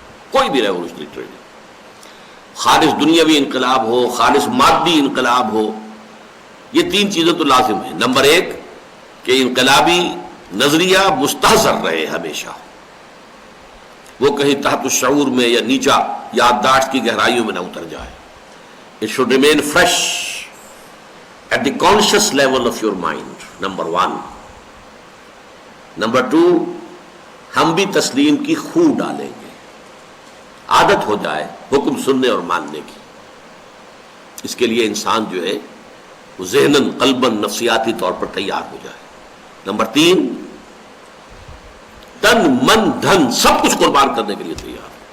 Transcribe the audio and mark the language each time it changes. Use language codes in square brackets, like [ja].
[ur] کوئی بھی revolutionary training, خالص دنیاوی انقلاب ہو, خالص مادی انقلاب ہو, یہ تین چیزیں تو لازم ہیں. نمبر ایک کہ انقلابی نظریہ مستحضر رہے ہمیشہ, وہ کہیں تحت الشعور میں یا نیچا یادداشت کی گہرائیوں میں نہ اتر جائے. [en] It should remain fresh at the conscious level of your mind. [ur] Number 1. Number 2, ہم بھی تسلیم کی خو ڈالیں گے, عادت ہو جائے حکم سننے اور ماننے کی. اس کے لیے انسان جو ہے وہ ذہناً قلباً نفسیاتی طور پر تیار ہو جائے. نمبر 3, تن من دھن سب کچھ قربان کرنے کے لیے تیار.